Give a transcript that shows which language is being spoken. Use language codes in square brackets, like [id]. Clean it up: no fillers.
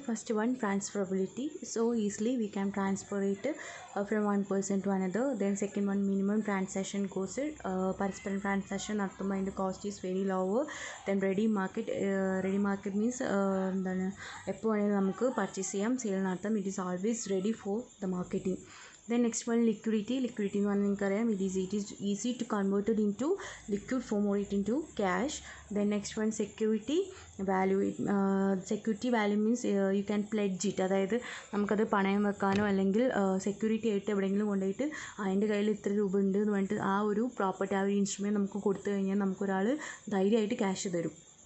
[en] First one, transferability. So easily we can transfer it from one person to another. Then second one, minimum transaction cost. [ml] പരസ്പരം transaction നടത്തുമ്പോൾ അതിൻ്റെ [en] Cost is very lower. Then ready market means എന്താണ്? [ml] എപ്പോൾ വേണമെങ്കിലും നമുക്ക് purchase ചെയ്യാം, sale നടത്താം. [en] It is always ready for the marketing. Then next one, liquidity [ml] എന്ന് പറഞ്ഞാൽ നിങ്ങൾക്കറിയാം, [en] it is easy to convert it into liquid form or it into cash. Then next one, security value. Security value means you can pledge it. [ml] അതായത് നമുക്കത് പണയം വെക്കാനോ അല്ലെങ്കിൽ security ആയിട്ട് എവിടെയെങ്കിലും കൊണ്ടുപോയിട്ട് അതിൻ്റെ കയ്യിൽ ഇത്ര രൂപ ഉണ്ട് എന്ന് പറഞ്ഞിട്ട് ആ ഒരു പ്രോപ്പർട്ടി, ആ ഒരു ഇൻസ്ട്രുമെൻറ്റ് നമുക്ക് കൊടുത്തു കഴിഞ്ഞാൽ നമുക്കൊരാൾ ധൈര്യമായിട്ട് ക്യാഷ് തരും.